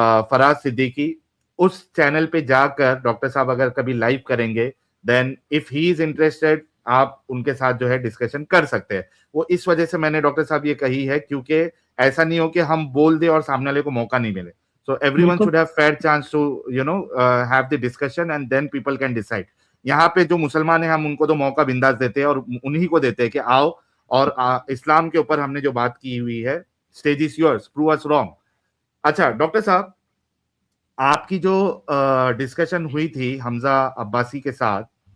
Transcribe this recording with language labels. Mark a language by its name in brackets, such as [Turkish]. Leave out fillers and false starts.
[Urdu] فراز صدیقی, اس channel پہ جا کر ڈاکٹر صاحب اگر کبھی لائیو کریں گے, [English] then if he is interested [Urdu] آپ ان کے ساتھ جو ہے ڈسکشن کر سکتے ہیں. وہ اس وجہ سے میں نے ڈاکٹر صاحب یہ کہی ہے کیونکہ ایسا نہیں ہو کہ ہم بول دیں اور سامنے والے کو موقع نہیں ملے. [English] So everyone [Urdu] بالکل [English] should have fair chance to have the discussion and then people can decide. [Urdu] یہاں پہ جو مسلمان ہیں ہم ان کو تو موقع بنداز دیتے ہیں اور انہی کو دیتے ہیں کہ آؤ اور اسلام کے اوپر ہم نے جو بات کی ہوئی ہے, [English] stage is yours, prove us wrong. [Urdu] اچھا ڈاکٹر صاحب, آپ کی جو ڈسکشن ہوئی تھی حمزہ عباسی کے ساتھ,